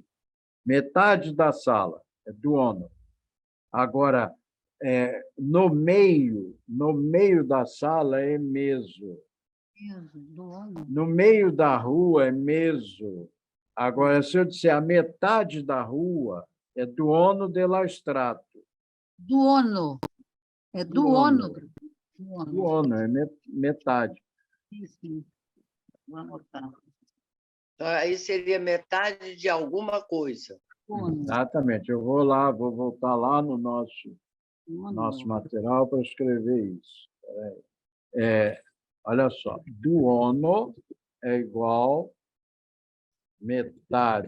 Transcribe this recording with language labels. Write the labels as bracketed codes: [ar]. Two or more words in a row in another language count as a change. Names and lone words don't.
[pt] Metade da sala é duono. Agora, no meio da sala é meso. No meio da rua é meso. Agora, se eu disser a metade da rua, é [eo] duono de la strato. [pt] Duono. É Duono. duôno. Duôno. Duono é metade. Isso. Vou anotar. Então, aí seria metade de alguma coisa. Duôno. Exatamente. Eu vou lá, vou voltar lá no nosso Duôno. material para escrever isso. Olha só, duono é igual metade.